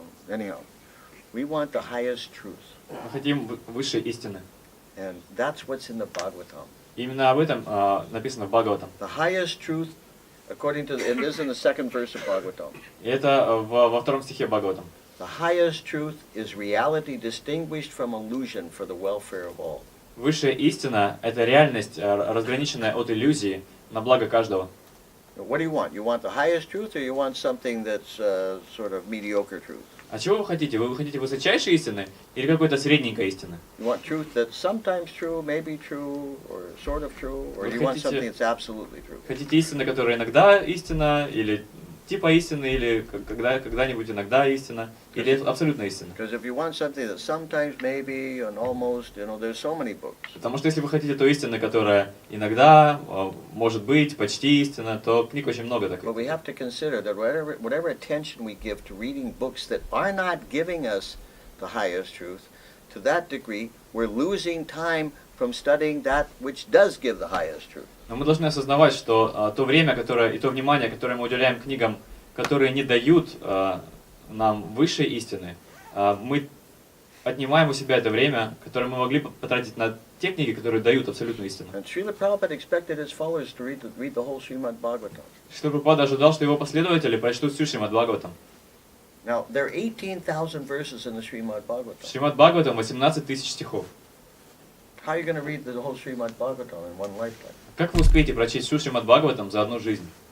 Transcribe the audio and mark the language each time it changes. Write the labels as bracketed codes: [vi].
[en] Anyhow, we want the highest truth. [ru] Мы хотим высшей истины. [en] And that's what's in the Bhagavatam. [ru] Именно об этом написано в Бхагаватам. [en] The highest truth, according to, it is in the second verse of Bhagavatam. [ru] И это во втором стихе Бхагаватам. [en] The highest truth is reality distinguished from illusion for the welfare of all. [ru] Высшая истина – это реальность, разграниченная от иллюзии, на благо каждого. [en] What do you want? You want the highest truth, or you want something that's sort of mediocre truth? [ru] А чего вы хотите? Вы хотите высочайшей истины или какой-то средненькой истины? [en] You want truth that's sometimes true, maybe true, or sort of true, or [ru] Вы [en] you want [ru] хотите- [en] something that's absolutely true? [ru] Хотите истины, которая иногда истина, или типа истины, или когда-нибудь иногда истина, или абсолютно истина? [en] Because if you want something that sometimes, maybe, and almost, there's so many books. [ru] Потому что если вы хотите той истины, которая иногда, может быть, почти истина, то книг очень много [en] But [ru] таких. [en] we have to consider that whatever attention we give to reading books that are not giving us the highest truth, to that degree, we're losing time from studying that which does give the highest truth. [ru] Но мы должны осознавать, что то время, которое, и то внимание, которое мы уделяем книгам, которые не дают нам высшей истины, мы отнимаем у себя это время, которое мы могли потратить на те книги, которые дают абсолютную истину. [en] And Srila Prabhupada expected his followers to read the whole Srimad Bhagavatam. [ru] Шрила Прабхупада ожидал, что его последователи прочтут всю Шримад Бхагаватам. [en] Now, there are 18,000 verses in the Srimad [ru] В [en] Bhagavatam. [ru] Шримад Бхагаватам 18 тысяч стихов. [en] How are you going to read the whole Srimad Bhagavatam in one lifetime? [ru] Как вы успеете прочесть всю Шримад Бхагаватам за одну жизнь?